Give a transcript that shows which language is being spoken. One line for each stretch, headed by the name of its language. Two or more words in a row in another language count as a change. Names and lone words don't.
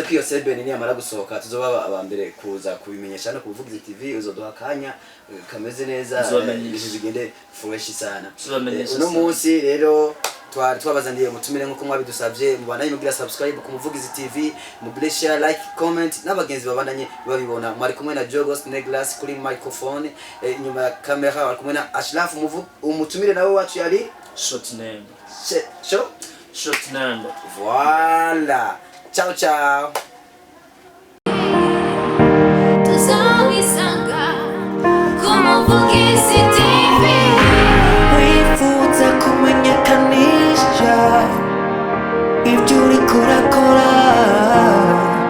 Rundi: ko iyo sebeni ni amara gusohoka tuzoba abambere kuza kubimenyesha no ku Muvugizi TV uzoduha kanya kameze neza ibintu bigende fresh sana uno munsi rero twabazaniye mutumire nko mwabidusabye mubana yimugira subscribe ku Muvugizi TV mugire
English: share like comment
Rundi: n'abagenzi babandanye babibona mwari kumwe na Jogos Neglas kuri microphone inyuma ya kamera wari kumwe na Ashraf umutumire nawe wacu yari
English: short name
Italian: voilà ciao ciao
Rundi: tuzabisanga ku Muvugizi TV wifuza kumenyekanisha ibyo uriko urakora nyaruka